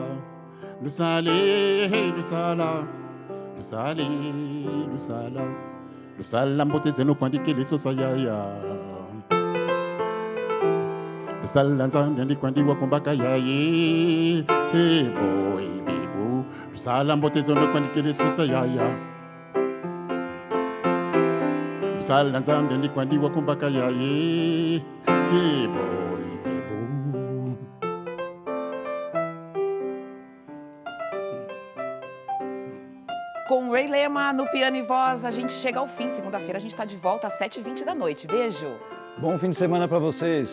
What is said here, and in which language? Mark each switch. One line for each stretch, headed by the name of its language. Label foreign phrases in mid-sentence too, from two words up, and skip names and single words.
Kongo: lusale, hey, lusala, lusale, lusala, lusala mboteze no kwandi kele sosa yaya. Lusala nzambi andi kwandi wakumbaka yaye.
English: Hey boy,
Kongo: bibu, lusala mboteze no kwandi kele sosa yaya. Lusala nzambi andi kwandi wakumbaka yaye.
English: Hey boy, baby.
Portuguese: Com Ray Lema no piano e voz, a gente chega ao fim. Segunda-feira a gente está de volta às 7h20 da noite. Beijo! Bom fim de semana para vocês.